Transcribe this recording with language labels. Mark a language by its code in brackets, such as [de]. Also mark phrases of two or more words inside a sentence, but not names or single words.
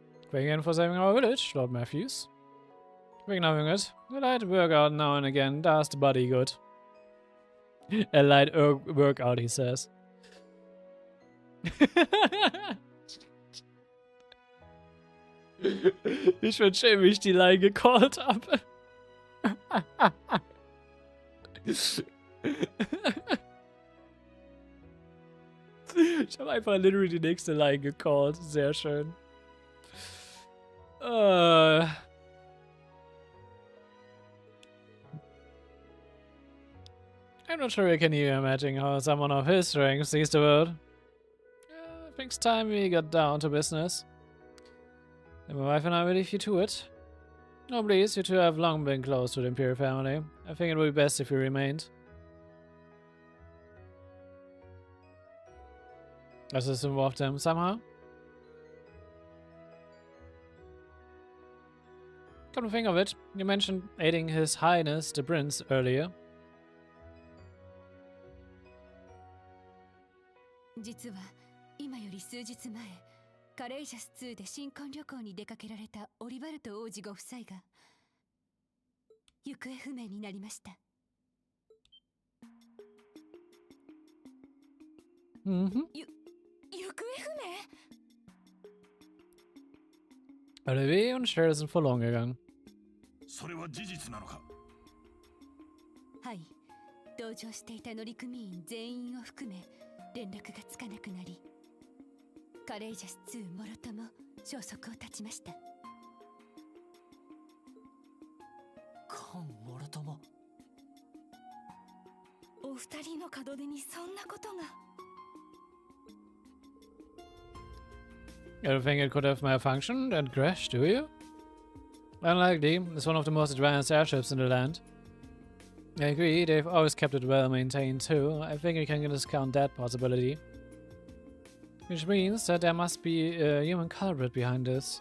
[en] Thank you for saving our village, Lord Matthews. Thinking nothing it. A light workout now and again does the body good. A light workout, he says. [de] Ich bin schön, wie ich die Line gecallt habe. Ich habe einfach literally die nächste Line gecallt. Sehr schön. [en] I'm not sure I can even imagine how someone of his strength sees the world. I think it's time we got down to business. And my wife and I will leave you to it. No, please, you two have long been close to the Imperial family. I think it would be best if you remained. Does this involve them somehow? Come to think of it, you mentioned aiding His Highness the Prince earlier. [ja] 実は今より数日前、カレイジャス2で新婚旅行に出かけられたオリバルト王子ご夫妻が行方不明になりました。行方不明? [de] Reverie und Cher sind verloren gegangen. [ja] それは事実なのか? はい、同乗していた乗組員全員を含め連絡がつかなくなり、カレイジャス2もろとも消息を絶ちました。コンもろとも。お二人の門出にそんなことが。 [en] You don't think it could have malfunctioned and crashed, do you? Unlikely. It's one of the most advanced airships in the land. I agree, they've always kept it well maintained too. I think we can discount that possibility. Which means that there must be a human culprit behind this.